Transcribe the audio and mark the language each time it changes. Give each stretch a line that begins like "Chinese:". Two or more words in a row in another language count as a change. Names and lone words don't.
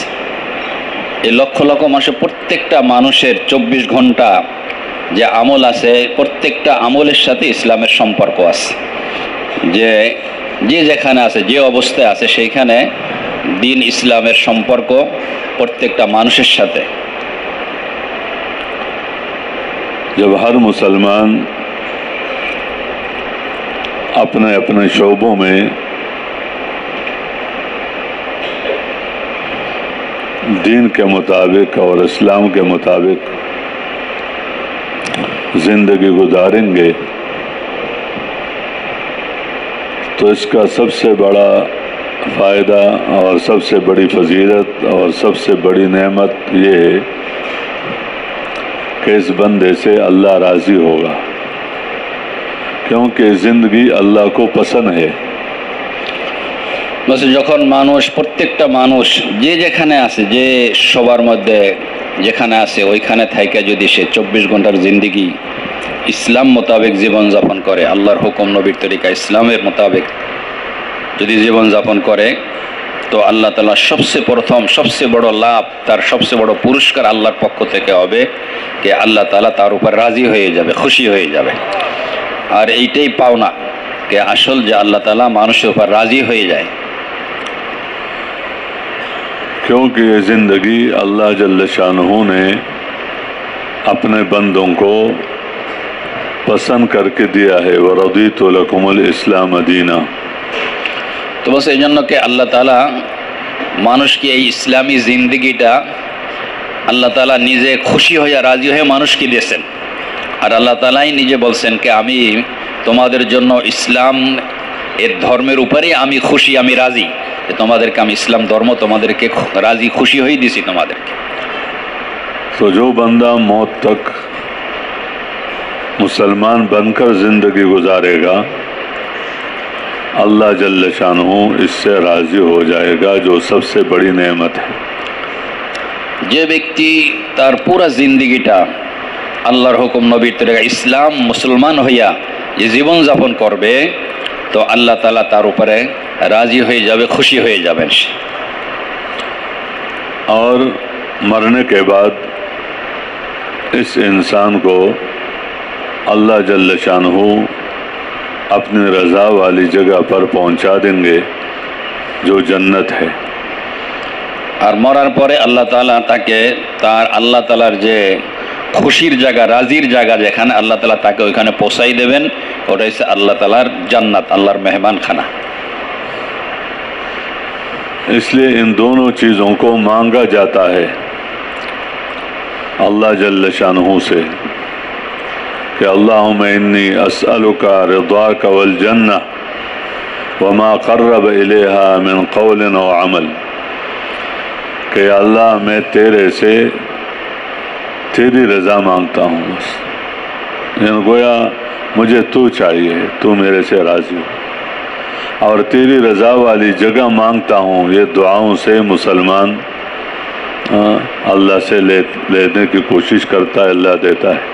Bangla: এই লক্ষ লক্ষ মানুষের প্রত্যেকটা মানুষের 24 ঘন্টা যে আমল আছে, প্রত্যেকটা আমলের সাথে ইসলামের সম্পর্ক আছে। যে যেখানে আছে, যে অবস্থায় আছে, সেইখানে দিন ইসলামের সম্পর্ক প্রত্যেকটা মানুষের সাথে।
Urdu: جب ہر مسلمان اپنے اپنے شعبوں میں دین کے مطابق اور اسلام کے مطابق زندگی گزاریں گے تو اس کا سب سے بڑا فائدہ اور سب سے بڑی فضیلت اور سب سے بڑی نعمت یہ ہے کہ اس بندے سے اللہ راضی ہوگا، کیونکہ زندگی اللہ کو پسند ہے۔
Bangla: বলছে যখন মানুষ, প্রত্যেকটা মানুষ যে যেখানে আছে, যে সবার মধ্যে যেখানে আছে, ওইখানে থাইকা যদি সে 24 ঘন্টার জিন্দিগি ইসলাম মোতাবেক জীবনযাপন করে, আল্লাহর হুকুম নবীর তরিকা ইসলামের মোতাবেক যদি জীবনযাপন করে, তো আল্লাহ তাআলা সবচেয়ে প্রথম, সবচেয়ে বড় লাভ, তার সবচেয়ে বড় পুরস্কার আল্লাহর পক্ষ থেকে হবে যে আল্লাহ তাআলা তার উপর রাজি হয়ে যাবে, খুশি হয়ে যাবে। আর এইটাই পাওনা, যে আসল যে আল্লাহ তাআলা মানুষের উপর রাজি হয়ে যায়।
Urdu: کیونکہ یہ زندگی اللہ جل شانہ نے اپنے بندوں کو پسند کر کے دیا ہے،
Arabic: وَرَضِيتُ لَكُمُ الْإِسْلَامَ دِينًا۔
Bangla: তো বলছে এই জন্য কে আল্লাহ তাআলা মানুষকে এই ইসলামী জিন্দেগিটা আল্লাহ তাআলা নিজে খুশি হয়ে, রাজি হয়ে মানুষকে দিয়েছেন। আর আল্লাহ তাআলাই নিজে বলছেন যে আমি তোমাদের জন্য ইসলাম এর ধর্মের উপরেই আমি খুশি, আমি রাজি, যে তোমাদেরকে আমি ইসলাম ধর্ম তোমাদেরকে রাজি খুশি হয়ে দিছি তোমাদেরকে।
Urdu: تو جو بندہ موت تک مسلمان بن کر زندگی گزارے گا، اللہ جل شانہ اس سے راضی ہو جائے گا، جو سب سے بڑی نعمت ہے۔
Bangla: যে ব্যক্তি তার পুরা জিন্দেগিটা আল্লাহর হুকুম নবীর তরিকা ইসলাম মুসলমান হইয়া যে জীবনযাপন করবে, তো আল্লাহ তাআলা তার উপরে রাজি হয়ে যাবে, খুশি হয়ে যাবেন।
Urdu: اور مرنے کے بعد اس انسان کو اللہ جل شانہ اپنی رضا والی جگہ پر پہنچا دیں گے جو جنت ہے.
Bangla: আর মরার পরে আল্লাহ তাআলা তাকে তার আল্লাহ তাআলার যে খুশির জায়গা, রাজির জায়গা, যেখানে আল্লাহ তাআলা তাকে ওইখানে পৌঁছাই দেবেন, ওটা হচ্ছে আল্লাহ তাআলার জান্নাত, আল্লাহর মেহমানখানা।
Urdu: اس لیے ان دونوں چیزوں کو مانگا جاتا ہے اللہ جل شانہ سے کہ
Arabic: اللهم إني أسألك رضاك والجنة وما قرب إليها من قول وعمل,
Urdu: کہ اللہ میں تیرے سے تیری رضا مانگتا ہوں. بس یعنی گویا مجھے تو چاہیے، تو میرے سے راضی ہو، اور تیری رضا والی جگہ مانگتا ہوں. یہ دعاؤں سے مسلمان اللہ سے لینے کی کوشش کرتا ہے، اللہ دیتا ہے.